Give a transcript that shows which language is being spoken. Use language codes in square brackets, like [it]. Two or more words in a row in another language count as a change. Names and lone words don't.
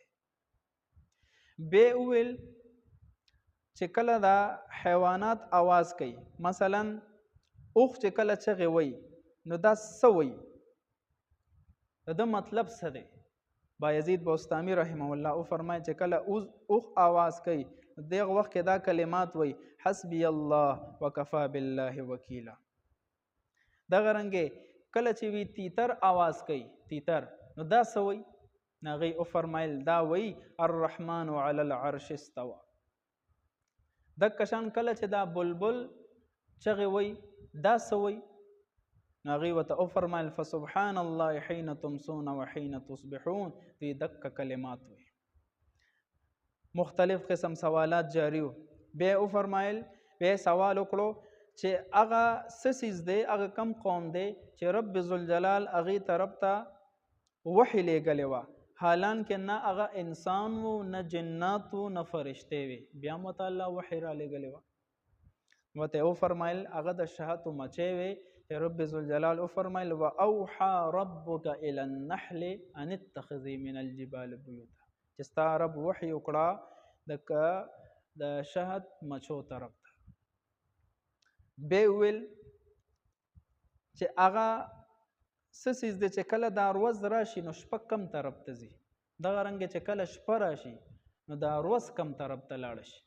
[ps] بیا وویل چې کله دا حیوانات آواز کوي، مثلا اوښ چې کله چغې وایي نو دا څه وایي؟ د ده مطلب څه دی؟ بایزید بوستامی [ar] رحمه الله [ps] او فرمایي چې کله اوښ آواز کوي دغه وخت کې دا کلمات وایي [ar] حسبی الله وکفا بالله وکیلا. [ps] دغه رنګې کله چې وی تیتر آواز کوي، تیتر، نو دا څه وایي؟ هغې او فرمایل دا وایي [ar] الرحمن علی العرش استوى. [ps] دکه شان کله چې دا بلبل چغې وایي دا څه وایي؟ هغې ورته او فرمایل [ar] فسبحان الله حین تمسون وحین تصبحون. [ps] دوی دکه کلمات وایي. مختلف قسم سوالات جاری و. بیا او فرمایل، بیا سوال وکړو چې هغه څه څیز دی، هغه کم قوم دی چې رب ذوالجلال هغې طرف ته وحی لیږلې وه، حالان کې نه هغه انسان و، نه جنات و، نه فرشتې وې، بیا هم ورته الله وحی را لیږلې وه. ورته وفرمیل هغه د شهادتو مچۍ وې چې رب ذوالجلال وفرمیل [ar] واوحى ربک الی النحل ان اتخذی من الجبال بیوتا، [ps] چې ستا رب وحی وکړه د شهد مچو طرف ته. بیا ویل چې هغه څه څیز دی چې کله دا ورځ راشي نو شپه کم طرف ته ځي، دغه رنګې چې کله شپه راشي نو دا ورځ کم طرف ته لاړه شي.